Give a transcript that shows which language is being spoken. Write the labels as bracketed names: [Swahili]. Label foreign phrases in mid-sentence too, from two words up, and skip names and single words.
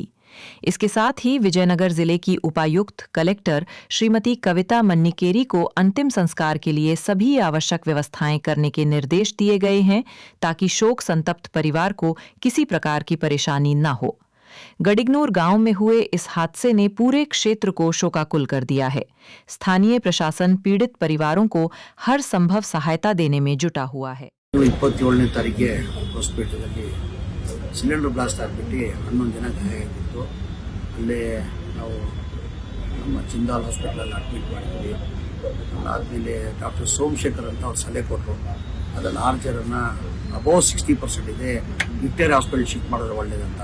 [Hindi] इसके साथ ही विजयनगर जिले की उपायुक्त कलेक्टर श्रीमती कविता मन्निकेरी को अंतिम संस्कार के लिए सभी आवश्यक व्यवस्थाएं करने के निर्देश दिए गए हैं ताकि शोक संतप्त परिवार को किसी प्रकार की परेशानी न हो। गडिगनूर गांव में हुए इस हादसे ने पूरे क्षेत्र को शोकाकुल कर दिया है। स्थानीय प्रशासन पीड़ित परिवारों को हर संभव सहायता देने में जुटा हुआ है। [Kannada] 27ನೇ ತಾರೀಕಿಗೆ ಹಾಸ್ಪಿಟಲಲ್ಲಿ [English] cylinder blast [Kannada] ಆಗಿಬಿಟ್ಟು 11 ಜನ ಗಾಯ ಆಗಿತ್ತು. ಅಲ್ಲೇ ನಾವು ನಮ್ಮ ಜಿಂದಾಲ್ ಹಾಸ್ಪಿಟಲಲ್ಲಿ ಅಡ್ಮಿಟ್ ಮಾಡಿದ್ವಿ. ಅದಾದಮೇಲೆ ಡಾಕ್ಟರ್ ಸೋಮಶೇಖರ್ ಅಂತ ಅವ್ರು ಸಲಹೆ ಕೊಟ್ಟರು, ಅದನ್ನು 6 ಜನರನ್ನ ಅಬೌವ್ 60% ಇದೆ, ವಿಕ್ಟೋರಿಯಾ ಹಾಸ್ಪಿಟಲ್ ಶಿಫ್ಟ್ ಮಾಡಿದ್ರೆ ಒಳ್ಳೇದಂತ.